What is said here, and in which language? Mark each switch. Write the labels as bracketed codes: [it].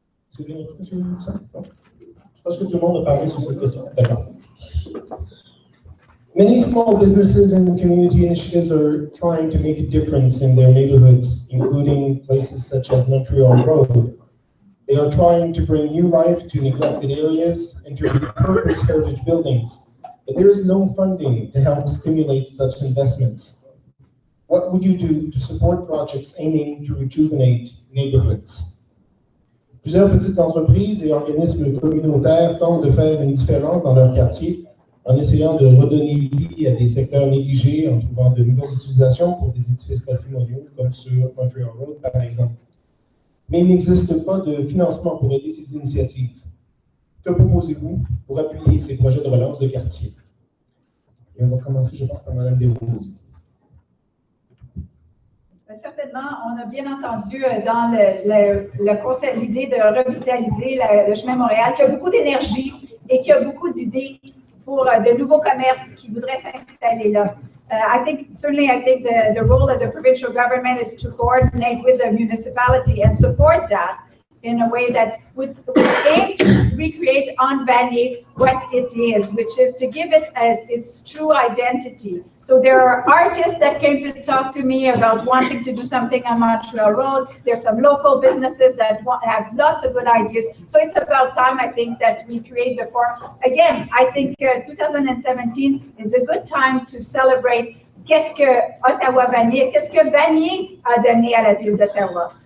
[fr] C'est bien, monsieur Toussaint? Je pense que tout le monde a parlé sur cette question. D'accord. [en] Many small businesses and community initiatives are trying to make a difference in their neighborhoods, including places such as Montreal Road. They are trying to bring new life to neglected areas and to repurpose heritage buildings, but there is no funding to help stimulate such investments. What would you do to support projects aiming to rejuvenate neighborhoods? [fr] Plusieurs petites entreprises et organismes communautaires tentent de faire une différence dans leur quartier en essayant de redonner vie à des secteurs négligés en trouvant de nouvelles utilisations pour des édifices patrimoniaux, comme sur Montreal Road, par exemple. Mais il n'existe pas de financement pour aider ces initiatives. Que proposez-vous pour appuyer ces projets de relance de quartier? Et on va commencer, je pense, par Mme Desrosiers. Certainement, on a bien entendu dans le conseil l'idée de revitaliser le chemin Montréal, qu'il y a beaucoup d'énergie et qu'il y a beaucoup d'idées pour de nouveaux commerces qui voudraient s'installer là. [en] I think the role of the provincial government is to coordinate with the municipality and support that in a way that would aim to recreate on Vanier what it is, which is to give it its true identity. So there are artists that came to talk to me about wanting to do something on Montreal Road. There's some local businesses that have lots of good ideas. So it's about time, I think, that we create the forum. Again, I think 2017 is a good time to celebrate [fr] qu'est-ce que Ottawa Vanier, qu'est-ce que Vanier a donné à la ville d'Ottawa.